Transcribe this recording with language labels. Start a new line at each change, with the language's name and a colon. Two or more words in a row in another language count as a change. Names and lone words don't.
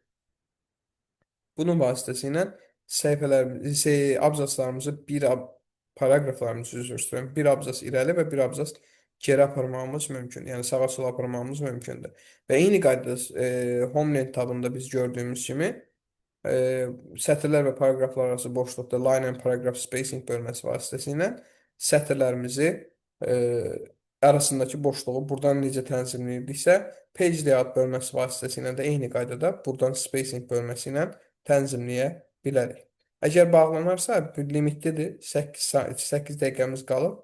Azerbaijani: Bunun vasitəsilə səhifələrimizi, abzaslarımızı paragraflarımızı üzr istəyirəm. Bir abzas irəli və bir abzas geri aparmamız mümkün. Yəni sağa sola aparmamız mümkündür. Və eyni qaydada Homeland tabında biz gördüyümüz kimi e, sətirlər və paragraflar arası boşluqda
English: line and paragraph spacing
Azerbaijani: bölməsi vasitəsilə sətirlərimizi e, arasındakı boşluğu buradan necə tənzimləyirdiksə,
English: page layout
Azerbaijani: bölməsi vasitəsilə də eyni qaydada buradan spacing bölməsi ilə tənzimləyə bilərik. Əgər bağlanarsa, bu limitlidir, 8 dəqiqəmiz qalıb.